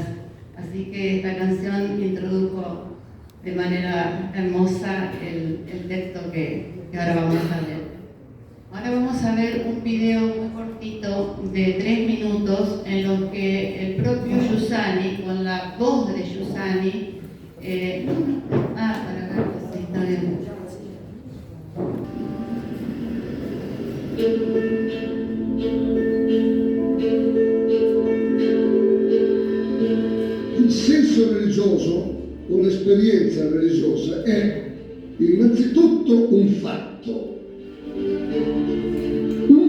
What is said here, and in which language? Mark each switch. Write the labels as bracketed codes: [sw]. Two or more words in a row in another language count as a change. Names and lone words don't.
[es] Así que esta canción introdujo de manera hermosa el texto que ahora vamos a leer. Ahora vamos a ver un video muy cortito de 3 minutos en los que el propio Giussani, con la voz de Giussani, para ver si está bien. [it] Il senso religioso o l'esperienza religiosa è innanzitutto un fatto, un